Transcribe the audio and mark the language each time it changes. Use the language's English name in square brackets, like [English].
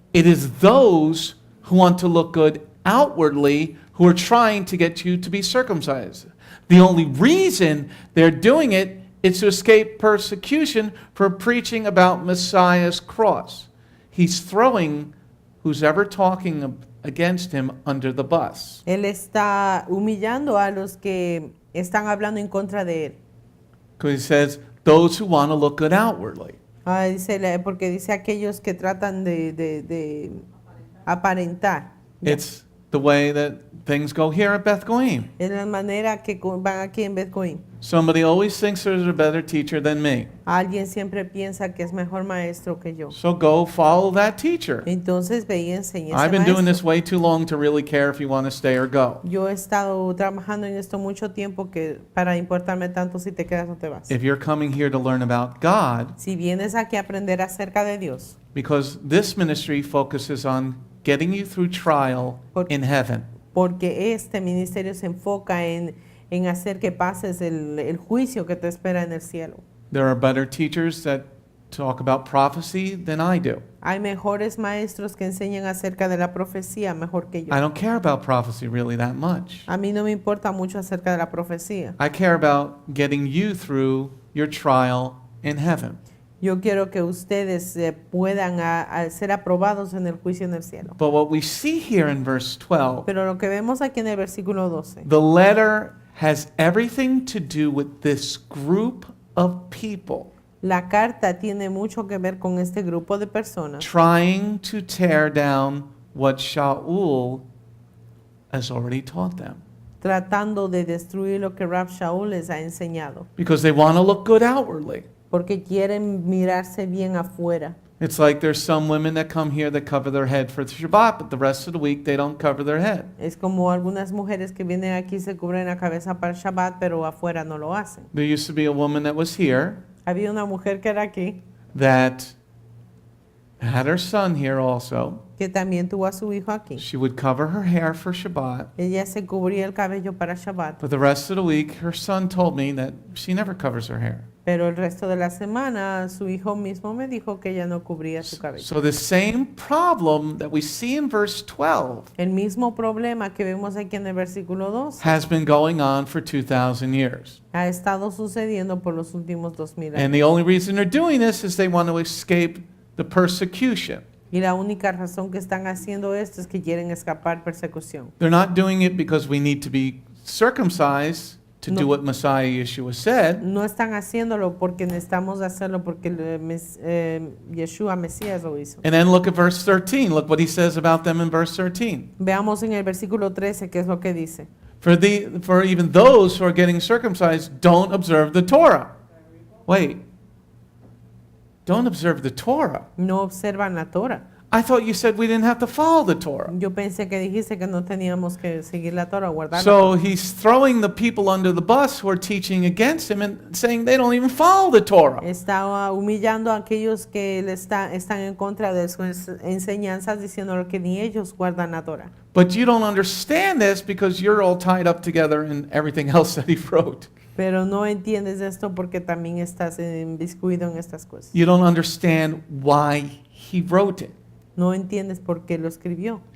[English] It is those who want to look good outwardly who are trying to get you to be circumcised. The only reason they're doing it is to escape persecution for preaching about Messiah's cross. He's throwing who's ever talking against him under the bus. [Spanish] Él está humillando a los que están hablando en contra de él. [English] Because he says, those who want to look good outwardly. [Spanish] Porque dice aquellos que tratan de aparentar. [English] It's the way that things go here at Beth Goim. [Spanish] Es la manera que van aquí en Beth Goim. [English] Somebody always thinks there's a better teacher than me. [Spanish] Alguien siempre piensa que es mejor maestro que yo. [English] So go follow that teacher. [Spanish] Entonces ve y enseña [English] I've been [Spanish] ese [English] doing this [Spanish] maestro. [English] way too long to really care if you want to stay or go. [Spanish] Yo he estado trabajando en esto mucho tiempo que para importarme tanto si te quedas o te vas. [English] If you're coming here to learn about God, [Spanish] Si vienes aquí a aprender acerca de Dios, [English] because this ministry focuses on getting you through trial in heaven. [Spanish] porque este ministerio se enfoca en hacer que pases el juicio que te espera en el cielo. [English] There are better teachers that talk about prophecy than I do. [Spanish] Hay mejores maestros que enseñan acerca de la profecía mejor que yo. [English] I don't care about prophecy really that much. [Spanish] A mí no me importa mucho acerca de la profecía. [English] I care about getting you through your trial in heaven. [Spanish] Yo quiero que ustedes puedan ser aprobados en el juicio en el cielo. [English] But what we see here in verse 12, [Spanish] Pero lo que vemos aquí en el versículo 12, [English] the letter has everything to do with this group of people [Spanish] la carta tiene mucho que ver con este grupo de personas [English] trying to tear down what Sha'ul has already taught them. [Spanish] tratando de destruir lo que Rab Sha'ul les ha enseñado, [English] Because they want to look good outwardly. [Spanish] porque quieren mirarse bien afuera. [English] It's like there's some women that come here that cover their head for Shabbat, but the rest of the week they don't cover their head. [Spanish] Es como algunas mujeres que vienen aquí y se cubren la cabeza para el Shabbat, pero afuera no lo hacen. [English] There used to be a woman that was here [Spanish] Había una mujer que era aquí, [English] that had her son here also. [Spanish] que también tuvo a su hijo aquí. [English] She would cover her hair for Shabbat, [Spanish] Ella se cubría el cabello para Shabbat, [English] but the rest of the week her son told me that she never covers her hair. [Spanish] pero el resto de la semana su hijo mismo me dijo que ella no cubría su cabello. [English] So the same problem that we see in verse 12 [Spanish] El mismo problema que vemos aquí en el versículo 2 [English] has been going on for 2,000 years. [Spanish] ha estado sucediendo por los últimos 2000 [English] And [Spanish] años. [English] the only reason they're doing this is they want to escape the persecution. [Spanish] Y la única razón que están haciendo esto es que quieren escapar persecución. [English] They're not doing it because we need to be circumcised to do [Spanish] No. [English] what Messiah Yeshua said. [Spanish] No están haciéndolo porque necesitamos hacerlo porque Yeshua Mesías lo hizo. [English] And then look at verse 13. Look what he says about them in verse 13. [Spanish] Veamos en el versículo 13 qué es lo que dice. [English] For even those who are getting circumcised don't observe the Torah. Wait. Don't observe the Torah. [Spanish] No observan la Torah. [English] I thought you said we didn't have to follow the Torah. [Spanish] Yo pensé que dijiste que no teníamos que seguir la Torah, guardar la [English] So [Spanish] Torah. [English] he's throwing the people under the bus who are teaching against him and saying they don't even follow the Torah. [Spanish] Estaba humillando a aquellos que están en contra de sus enseñanzas, diciendo que ni ellos guardan la Torah. [English] But you don't understand this because you're all tied up together in everything else that he wrote. [Spanish] Pero no entiendes esto porque también estás inmiscuido en estas cosas. [English] You don't understand why he wrote it. [Spanish] No entiendes por qué lo escribió.